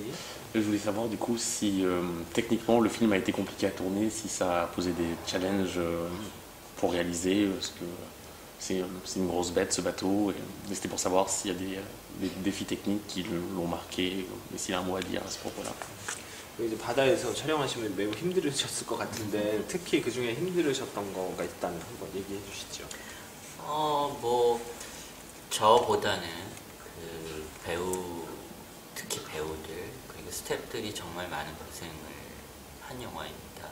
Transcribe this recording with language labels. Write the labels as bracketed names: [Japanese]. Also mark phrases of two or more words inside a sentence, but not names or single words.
[French] Je voulais savoir du coup si techniquement le film a été compliqué à tourner, si ça a posé des challenges pour réaliser, parce que c'est une grosse bête ce bateau, et c'était pour savoir s'il y a des défis techniques qui l'ont marqué, et s'il y a un mot à dire à ce propos-là. [Korean] 이제 바다에서 촬영하시면 매우 힘들으셨을 것 같은데 특히 그 중에 힘들으셨던 거가 있다면 한번 얘기해 주시죠. 저보다는 특히 배우들 그리고 스태프들이 정말 많은 고생을 한 영화입니다.